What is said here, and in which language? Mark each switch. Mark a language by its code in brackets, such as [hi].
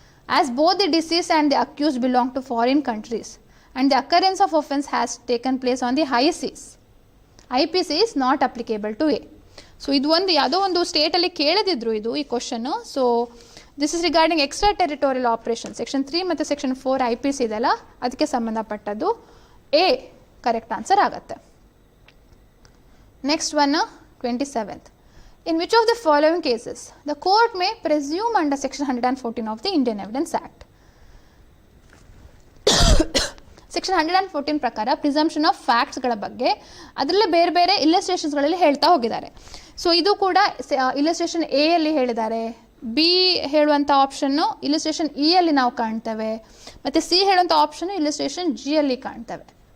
[en] As both the deceased and the accused belong to foreign countries and the occurrence of offence has taken place on the high seas, IPC is not applicable to a. [kn] So ಇದು ಒಂದು ಯಾವುದೋ ಒಂದು ಸ್ಟೇಟಲ್ಲಿ ಕೇಳದಿದ್ರು ಈ question. So [en] This is regarding extra territorial operation. [kn] Section 3 ಮತ್ತು section 4 IPC ಇದೆಲ್ಲ ಅದಕ್ಕೆ ಸಂಬಂಧಪಟ್ಟದ್ದು. [en] a correct answer [kn] ಆಗುತ್ತೆ. [en] Next one 27th. In which of the following cases the court may presume under section 114 of the Indian Evidence Act? [kn] Section 114 ಪ್ರಕಾರ presumption of ಫ್ಯಾಕ್ಟ್ಸ್ಗಳ ಬಗ್ಗೆ ಅದರಲ್ಲೇ ಬೇರೆ ಬೇರೆ ಇಲ್ಲಸ್ಟ್ರೇಷನ್ಸ್ಗಳಲ್ಲಿ ಹೇಳ್ತಾ ಹೋಗಿದ್ದಾರೆ. ಸೊ ಇದು ಕೂಡ ಇಲ್ಲಸ್ಟ್ರೇಷನ್ ಎ ಅಲ್ಲಿ ಹೇಳಿದ್ದಾರೆ, ಬಿ ಹೇಳುವಂಥ ಆಪ್ಷನ್ನು ಇಲ್ಲಸ್ಟ್ರೇಷನ್ ಇ ಅಲ್ಲಿ ನಾವು ಕಾಣ್ತೇವೆ, ಮತ್ತು ಸಿ ಹೇಳುವಂಥ ಆಪ್ಷನ್ನು ಇಲ್ಲಸ್ಟ್ರೇಷನ್ ಜಿ ಅಲ್ಲಿ ಕಾಣ್ತೇವೆ.